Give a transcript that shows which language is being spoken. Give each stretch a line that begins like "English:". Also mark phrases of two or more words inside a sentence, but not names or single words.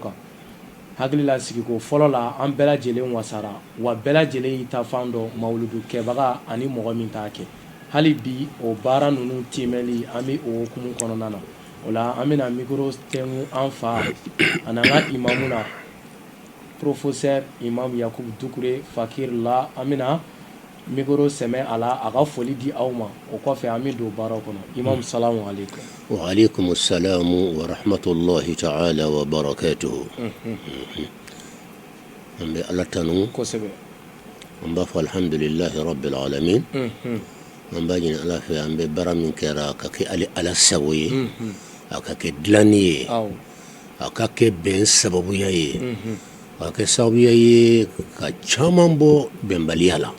Bambara: kan hakilila sigiko fɔlɔ la an bɛɛ lajɛlen wasara wa bɛɛ lajɛlen y'i ta fan dɔn mawuludu kɛbaga ani mɔgɔ min t'a kɛ hali bi o baara ninnu timɛli an bɛ o hukumu kɔnɔna na o la an bɛna micro tɛngu an fa an'an ka imamu na professeur imam Yakubu Dukure fakir la an bɛna micro sɛmɛ a la a ka foli di aw ma o kɔfɛ an bɛ don baaraw kɔnɔ imam
Arabic: سلام عليكم وعليكم السلام ورحمة الله تعالى وبركاته
Bambara: an bɛ Ala tanu kosɛbɛ an b'a fɔ
Arabic: الحمد لله رب العالمين
Bambara: an b'a ɲini Ala fɛ an bɛ baara min kɛra ka kɛ Ala sago ye a ka kɛ dilanni ye a ka kɛ bɛn sababuya ye a ka kɛ sababuya ye ka caman bɔ bɛnbaliya la